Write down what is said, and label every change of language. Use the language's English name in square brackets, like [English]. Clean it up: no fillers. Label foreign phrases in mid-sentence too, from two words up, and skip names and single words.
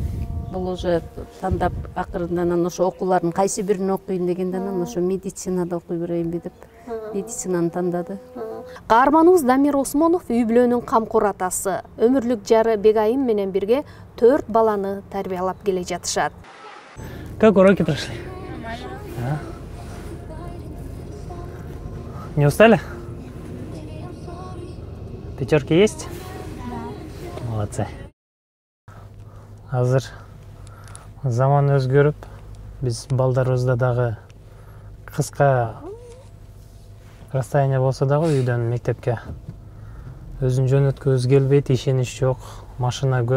[Kyrgyz] Бул уже тандап акырындан ошо окуулардын кайсы бирин окуйн дегенде анан ошо медицинада окуй берейинби деп медицинаны тандады. Каарманыбыз Дамир Осмонов үй бүлөнүн камкор атасы. Өмүрлүк жары Бегайым менен бирге 4 баланы тарбиялап келе жатышат. [Russian] Как уроки прошли? Не устали? Пятерки есть? Да. Молодцы. [Kyrgyz] Азыр заман өзгөрүп, биз балдарыбызда дагы кыска расстояние болсо дагы үйдөн мектепке өзүн жөнөткүбүз келбейт, ишенич жок, машина көп.